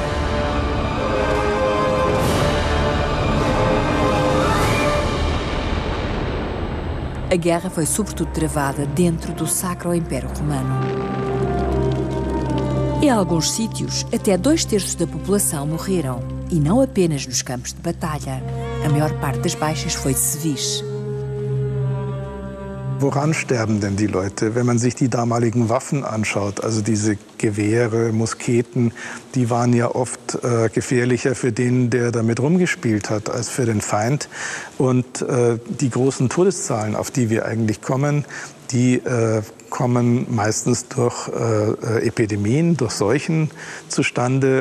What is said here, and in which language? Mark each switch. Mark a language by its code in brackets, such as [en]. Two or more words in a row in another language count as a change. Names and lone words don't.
[pt] A guerra foi sobretudo travada dentro do Sacro Império Romano. Em alguns sítios, até 2/3 da população morreram, e não apenas nos campos de batalha. A maior parte das baixas foi de civis. [de] Woran sterben denn die Leute, wenn man sich die damaligen Waffen anschaut? Also diese Gewehre, Musketen, die waren ja oft gefährlicher für den, der damit rumgespielt hat, als für den Feind. Und die großen Todeszahlen, auf die wir eigentlich kommen, die kommen meistens durch Epidemien, durch Seuchen zustande.